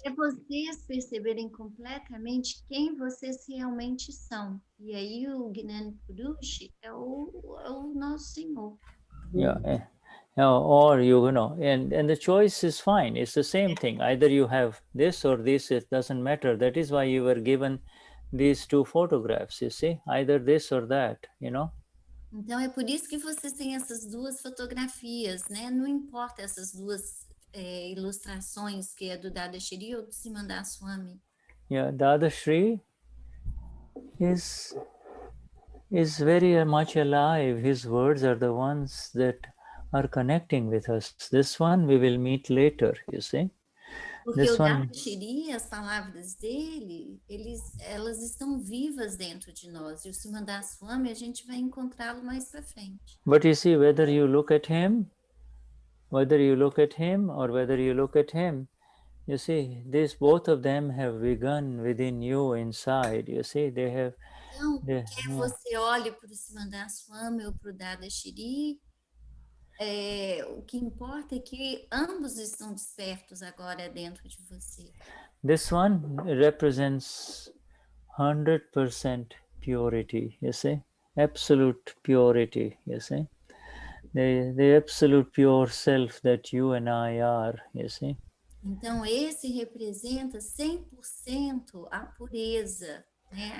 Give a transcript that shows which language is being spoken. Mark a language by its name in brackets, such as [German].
[Portuguese] até vocês perceberem completamente quem vocês realmente são. E aí o Gnani Purush é o nosso Senhor. [English] yeah, or you know, and the choice is fine. It's the same thing. Either you have this or this. It doesn't matter. That is why you were given these two photographs. You see, either this or that. You know. [Portuguese] Então é por isso que vocês têm essas duas fotografias, né? Não importa essas duas ilustrações, que é do Dadashri ou do Simandaswami. [English] Yeah, Dadashri is very much alive. His words are the ones that are connecting with us. This one we will meet later, you see. [Portuguese] Porque o Dadashri, as palavras dele, elas estão vivas dentro de nós. E o Simandaswami, a gente vai encontrá-lo mais para frente. [English] But you see, whether you look at him or whether you look at him, you see, both of them have begun within you inside. You see, they have. [Portuguese] Então, quer você olhe para o Simandaswami ou para o Dadashri, o que importa é que ambos estão despertos agora dentro de você. [English] This one represents 100% purity, you see, absolute purity, you see, the absolute pure self that you and I are, you see. [Portuguese] Então, esse representa 100% a pureza, né?